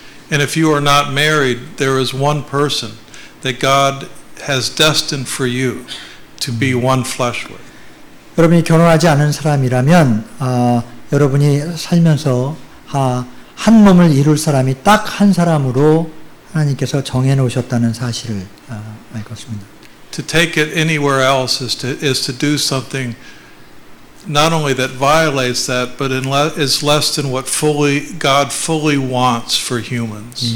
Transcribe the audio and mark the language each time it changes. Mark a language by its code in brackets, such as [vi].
[en] And if you are not married, there is one person that God has destined for you to be one flesh with. [ko] 여러분이 결혼하지 않은 사람이라면 여러분이 살면서 한 몸을 이룰 사람이 딱 한 사람으로 하나님께서 정해 놓으셨다는 사실을 알 것입니다. [en] To take it anywhere else is to do something not only that violates that, but is less than what God fully wants for humans.